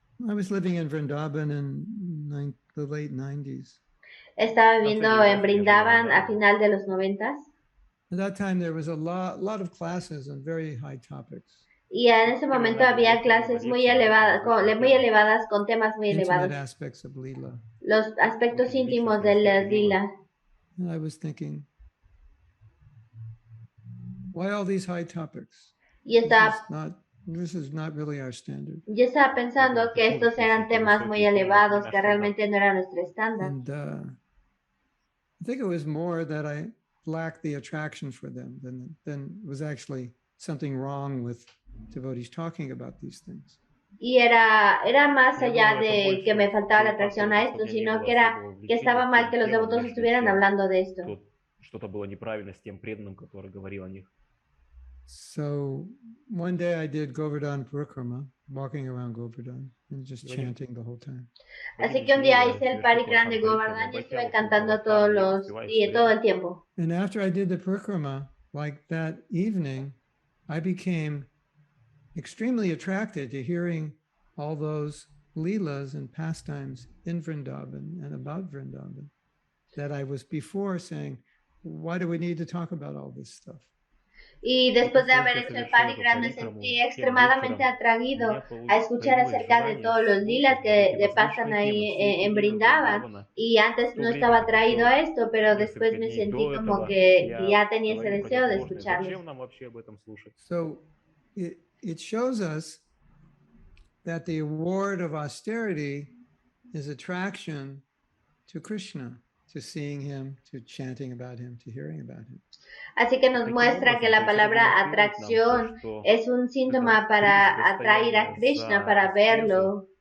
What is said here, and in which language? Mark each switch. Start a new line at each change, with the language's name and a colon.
English: I was living in Vrindavan in the late 90s.
Spanish: Estaba viviendo en Vrindavan a final de los 90s.
English: At that time there was a lot of classes on very high topics.
Spanish: Y en ese momento había clases muy elevadas con temas muy elevados.
English: Aspects of Leela.
Spanish: Los aspectos íntimos del Lila.
English: And I was thinking, why all these high topics?
Spanish: Y estaba
English: This is not really our standard.
Spanish: Yo estaba pensando que estos eran temas muy elevados, que realmente no era nuestro estándar.
English: And I think it was more that I lacked the attraction for them than was actually something wrong with devotees talking about these things.
Spanish: Y era más allá de que me faltaba la atracción a esto, sino que estaba mal que los devotos estuvieran hablando de esto.
Russian: Что-то было неправильно с тем преданным, который говорил о них.
English: So one day I did Govardhan Parikrama, walking around Govardhan and just chanting the whole time.
Spanish: Así que un día hice el parikram de Govardhan y estuve cantando todo el tiempo.
English: And after I did the Parikrama, like that evening, I became extremely attracted to hearing all those leelas and pastimes in Vrindavan and about Vrindavan that I was before saying, why do we need to talk about all this stuff?
Spanish: Y después de haber hecho el parikram me sentí extremadamente atraído a escuchar acerca de todos los lilas que pasan ahí en Vrindavan. Y antes no estaba atraído a esto, pero después me sentí como que ya tenía ese deseo de escucharlos.
English: So it shows us that the award of austerity is attraction to Krishna, to seeing him, to chanting about him, to hearing about him.
Spanish: Así que nos muestra que la palabra atracción es un síntoma para atraer a Krishna, para verlo.